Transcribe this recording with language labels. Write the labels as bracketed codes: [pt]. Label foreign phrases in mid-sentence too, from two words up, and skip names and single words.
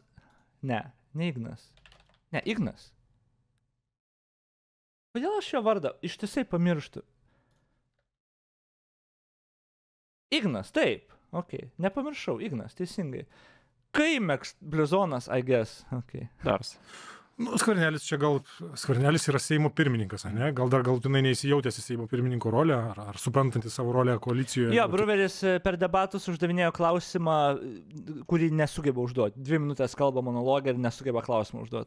[lt] Ne Ignas. Ne, Ignas. Kodėl aš jo vardą ištisai pamirštu? Ignas, taip. Ok, nepamiršau, Ignas, teisingai. Kai bliuzonas, [en] I guess. Okay. [lt] Dars. Nu, Skvernelis yra Seimo pirmininkas, ne? Gal dar galutinai neįsijautęs į Seimo pirmininko rolę, ar suprantantis savo rolę koalicijoje. Jo, Bruveris per debatus uždavinėjo klausimą, kurį nesugeba užduoti. 2 minutės kalba monologą ir nesugeba klausimą užduoti.